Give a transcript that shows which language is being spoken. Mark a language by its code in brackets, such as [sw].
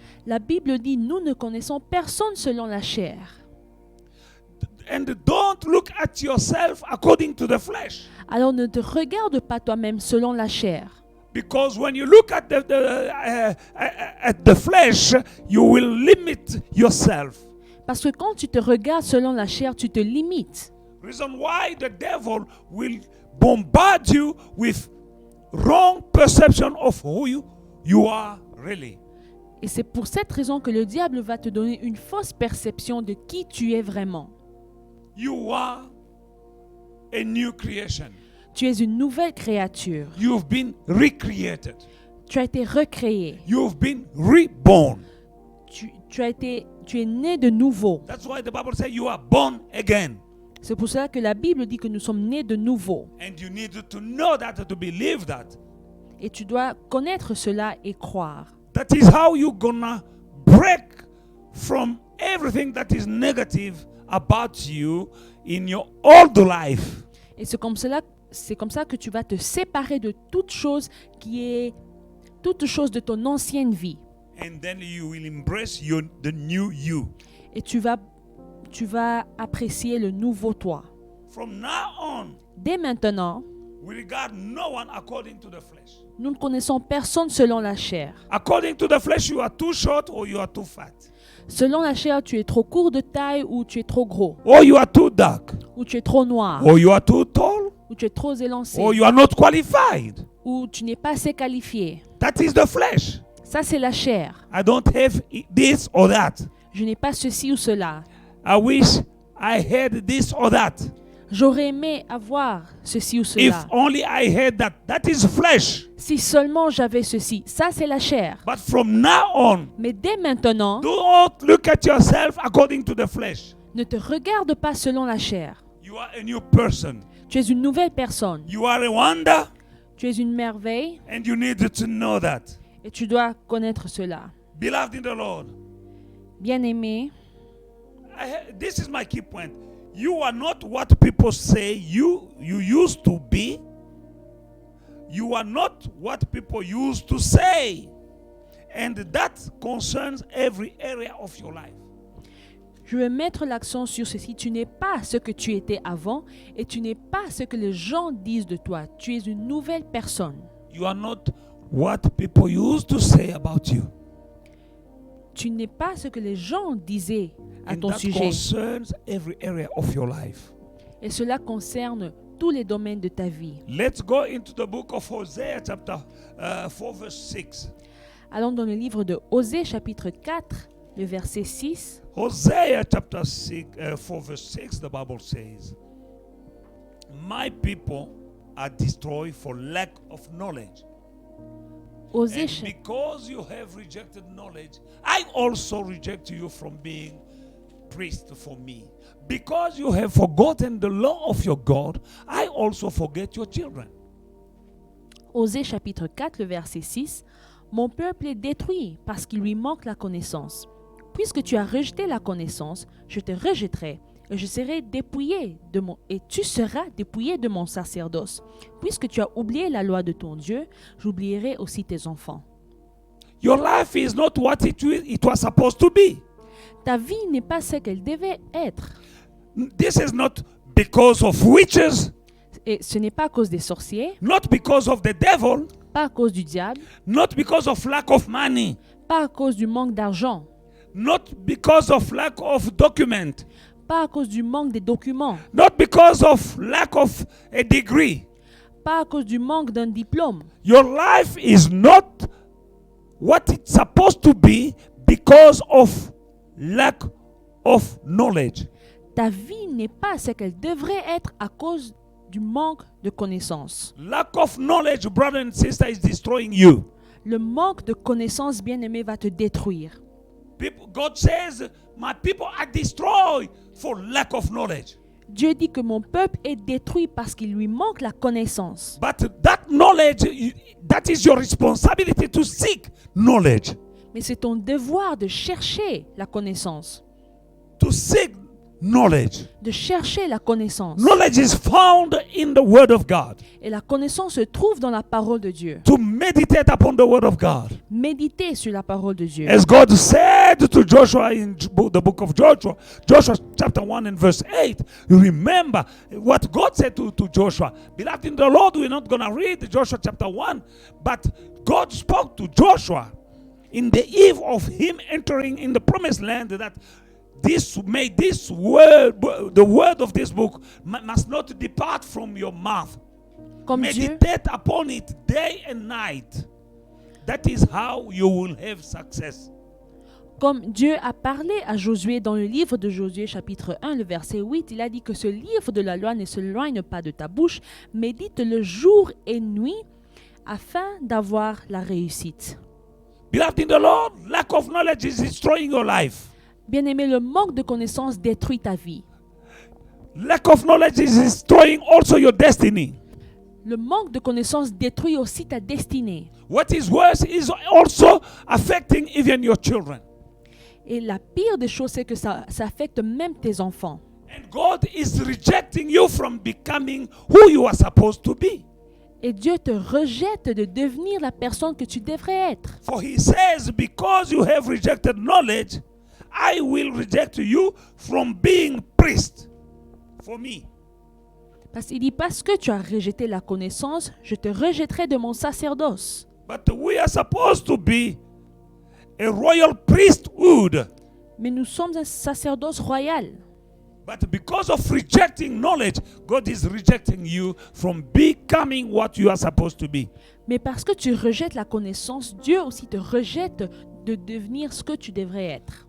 [fr] la Bible dit, nous ne connaissons personne selon la chair. [en] And don't look at yourself according to the flesh. [fr] Alors ne te regarde pas toi-même selon la chair. [en] Because when you look at the flesh, you will limit yourself. [fr] Parce que quand tu te regardes selon la chair, tu te limites. [en] Reason why the devil will bombard you with wrong perception of who you are really. [fr] Et c'est pour cette raison que le diable va te donner une fausse perception de qui tu es vraiment. [en] You are a new creation. [fr] Tu es une nouvelle créature. [en] You've been recreated. [fr] Tu as été recréé. [en] You've been reborn. [fr] Tu es né de nouveau. [en] That's why the Bible says you are born again. [fr] C'est pour cela que la Bible dit que nous sommes nés de nouveau. [en] And you need to know that, to believe that. [fr] Et tu dois connaître cela et croire. [en] That is how you're gonna break from everything that is negative about you in your old life. [fr] Et c'est comme ça que tu vas te séparer de toute chose de ton ancienne vie. [en] And then you will embrace the new you. [fr] Et tu vas apprécier le nouveau toi. [en] From now on, [fr] Dès maintenant, [en] we regard no one according to the flesh. [fr] nous ne connaissons personne selon la chair. [en] According to the flesh, you are too short or you are too fat. [fr] Selon la chair, tu es trop court de taille ou tu es trop gros. [en] Or you are too dark. [fr] Ou tu es trop noir. [en] Or you are too tall. [fr] Ou tu es trop élancé. [en] Or you are not qualified. [fr] Ou tu n'es pas assez qualifié. [en] That is the flesh. [fr] Ça, c'est la chair. [en] I don't have this or that. [fr] Je n'ai pas ceci ou cela. [en] I wish I had this or that. [fr] J'aurais aimé avoir ceci ou [en] If [fr] cela. [en] only I had that. That is flesh. [fr] Si seulement j'avais ceci. Ça, c'est la chair. [en] But from now on, [fr] Mais dès maintenant, [en] don't look at yourself according to the flesh. [fr] ne te regarde pas selon la chair. [en] You are a new person. [fr] Tu es une nouvelle personne. [en] You are a wonder, [fr] Tu es une merveille [en] and you need to know that. [fr] et tu dois connaître cela. [en] Beloved in the Lord, [fr] Bien-aimé, [en] this is my key point. You are not what people say you used to be. You are not what people used to say. And that concerns every area of your life. [fr] je veux mettre l'accent sur ceci. Tu n'es pas ce que tu étais avant et tu n'es pas ce que les gens disent de toi. Tu es une nouvelle personne. [en] You are not what people used to say about you. [fr] Tu n'es pas ce que les gens disaient à [en] And [fr] ton [en] that [fr] sujet. [en] concerns every area of your life. [fr] Et cela concerne tous les domaines de ta vie. [en] Let's go into the book of Hosea chapter 4 verse 6. [fr] Allons dans le livre de Osée chapitre 4, le verset 6. [en] Hosea chapter 4 verse 6, the Bible says, my people are destroyed for lack of knowledge. [fr] Osée, [en] And because you have rejected knowledge, I also reject you from being priest for me. Because you have forgotten the law of your God, I also forget your children. [fr] Osée chapitre 4, le verset 6. Mon peuple est détruit parce qu'il lui manque la connaissance. Puisque tu as rejeté la connaissance, je te rejetterai et je serai dépouillé et tu seras dépouillé de mon sacerdoce. Puisque tu as oublié la loi de ton Dieu, j'oublierai aussi tes enfants. [en] Your life is not what it was supposed to be. [fr] Ta vie n'est pas ce qu'elle devait être. [en] This is not because of witches, [fr] Et ce n'est pas à cause des sorciers, [en] not because of the devil, [fr] pas à cause du diable, [en] not because of lack of money, [fr] pas à cause du manque d'argent, [en] not because of lack of document, [fr] pas à cause du manque des documents, [en] not because of lack of a degree. [fr] pas à cause du manque d'un diplôme. [en] Your life is not what it's supposed to be because of lack of knowledge. [fr] Ta vie n'est pas ce qu'elle devrait être à cause du manque de connaissances. [en] Lack of knowledge, brother and sister, is destroying you. [fr] Le manque de connaissances, bien-aimé, va te détruire. [en] God says, my people are destroyed for lack of knowledge. [fr] Dieu dit que mon peuple est détruit parce qu'il lui manque la connaissance. [en] But that knowledge, that is your responsibility to seek knowledge. [fr] Mais c'est ton devoir de chercher la connaissance. [en] To seek knowledge. [fr] De chercher la connaissance. [en] Knowledge is found in the Word of God. [fr] Et la connaissance se trouve dans la parole de Dieu. [en] To meditate upon the Word of God. [fr] Méditer sur la parole de Dieu. [en] As God said to Joshua in the book of Joshua, Joshua chapter 1 and verse 8, you remember what God said to Joshua. Beloved in the Lord, we're not going to read Joshua chapter 1, but God spoke to Joshua in the eve of him entering in the promised land that this word, the word of this book must not depart from your mouth. [fr] Comme Dieu, [en] Meditate upon it day and night. That is how you will have success. [fr] comme Dieu a parlé à Josué dans le livre de Josué chapitre 1, le verset 8, il a dit que ce livre de la loi ne s'éloigne pas de ta bouche, médite-le jour et nuit afin d'avoir la réussite. [en] Beloved in the Lord, lack of knowledge is destroying your life. [fr] Bien-aimé, le manque de connaissances détruit ta vie. [en] Lack of knowledge is destroying also your destiny. [fr] Le manque de connaissances détruit aussi ta destinée. [en] What is worse is also affecting even your children. [fr] Et la pire des choses, c'est que ça affecte même tes enfants. [en] And God is rejecting you from becoming who you are supposed to be. [fr] Et Dieu te rejette de devenir la personne que tu devrais être. [en] For he says, because you have rejected knowledge, I will reject you from being priest for me. [fr] Parce qu'il dit, parce que tu as rejeté la connaissance, je te rejetterai de mon sacerdoce. [en] But we are supposed to be a royal priesthood. [fr] Mais nous sommes un sacerdoce royal. [en] But because of rejecting knowledge, God is rejecting you from becoming what you are supposed to be. [fr] Mais parce que tu rejettes la connaissance, Dieu aussi te rejette de devenir ce que tu devrais être.